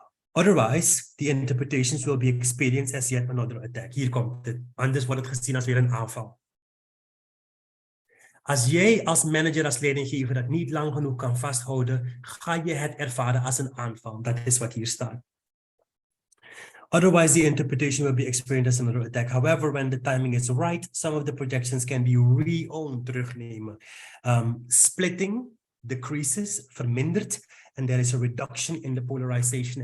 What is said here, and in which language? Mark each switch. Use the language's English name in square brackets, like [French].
[English] Otherwise, the interpretations will be experienced as yet another attack. [Dutch] Hier komt het. Anders wordt het gezien als weer een aanval. Als jij als manager, als leidinggever dat niet lang genoeg kan vasthouden, ga je het ervaren als een aanval. Dat is wat hier staat. [English] Otherwise, the interpretation will be experienced as another attack. However, when the timing is right, some of the projections can be re-owned, [Dutch] terugnemen. [English] Splitting decreases, [Dutch] vermindert. [English] And there is a reduction in the polarization.